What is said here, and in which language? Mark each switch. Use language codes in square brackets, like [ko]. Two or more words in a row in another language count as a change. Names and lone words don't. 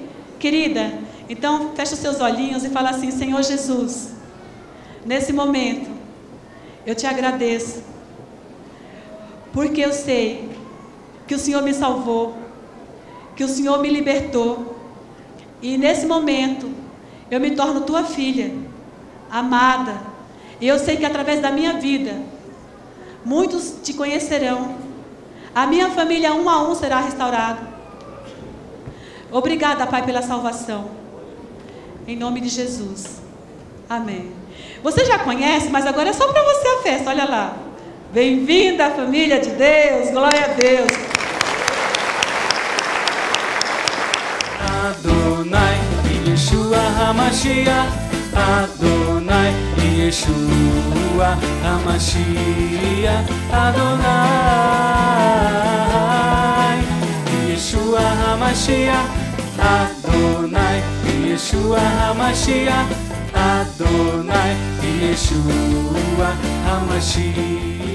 [pt] Querida, então fecha os seus olhinhos e fala assim: Senhor Jesus, nesse momento eu te agradeço, porque eu sei que o Senhor me salvou, que o Senhor me libertou, e nesse momento eu me torno tua filha, amada, e eu sei que através da minha vida muitos te conhecerão, a minha família um a um será restaurada. Obrigada, Pai, pela salvação, em nome de Jesus, amém. Você já conhece, mas agora é só para você a festa, olha lá. Bem-vinda à família de Deus, glória a Deus. [he] אדוני, ישוע המשיח, אדוני, ישוע המשיח, אדוני, ישוע המשיח, אדוני, ישוע המשיח, אדוני, ישוע המשיח.